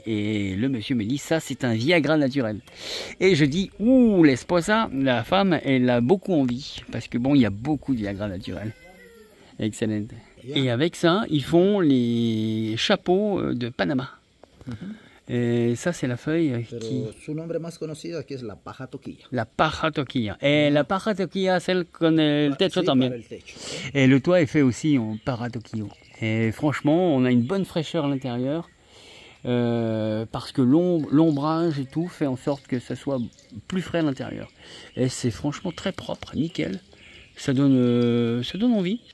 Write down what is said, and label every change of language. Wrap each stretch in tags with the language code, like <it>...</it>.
<fr>Et le monsieur me dit, ça c'est un Viagra naturel. Et je dis, ouh, laisse-moi ça. La femme, elle a beaucoup envie. Parce que bon, il y a beaucoup de Viagra naturel. Excellent. Et avec ça, ils font les chapeaux de Panama. Et ça, c'est la feuille qui...</fr> <es>Su nombre más conocido aquí es la paja toquilla. La paja toquilla. Et la paja toquilla, celle con el techo también.</es> <fr>Et le toit est fait aussi en paja toquillo. Et franchement, on a une bonne fraîcheur à l'intérieur. Parce que l'ombrage et tout fait en sorte que ça soit plus frais à l'intérieur. Et c'est franchement très propre, nickel. Ça donne envie.</fr>